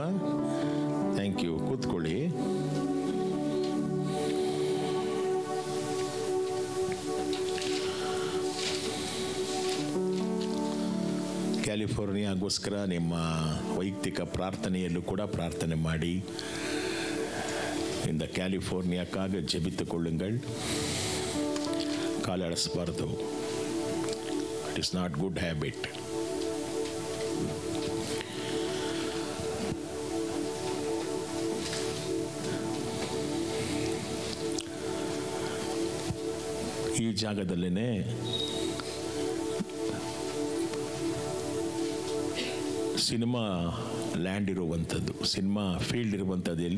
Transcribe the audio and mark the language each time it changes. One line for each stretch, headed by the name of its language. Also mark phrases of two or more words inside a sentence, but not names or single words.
English: thank you.
Kannada: ಕೂತ್ಕೊಳ್ಳಿ. ಕ್ಯಾಲಿಫೋರ್ನಿಯಾಗೋಸ್ಕರ ನಿಮ್ಮ ವೈಯಕ್ತಿಕ ಪ್ರಾರ್ಥನೆಯಲ್ಲೂ ಕೂಡ ಪ್ರಾರ್ಥನೆ ಮಾಡಿ.
Tamil: இந்த கேலிஃபோர்னியாக்காக ஜெபித்துக் கொள்ளுங்கள்.
Kannada: ಕಾಲಾಡಿಸಬಾರ್ದು.
English: it is not good habit.
Kannada: ಈ ಜಾಗದಲ್ಲೇ
English: cinema land
Kannada: ಇರುವಂಥದ್ದು,
English: cinema field
Kannada: ಇರುವಂಥದ್ದು ಎಲ್ಲಿ?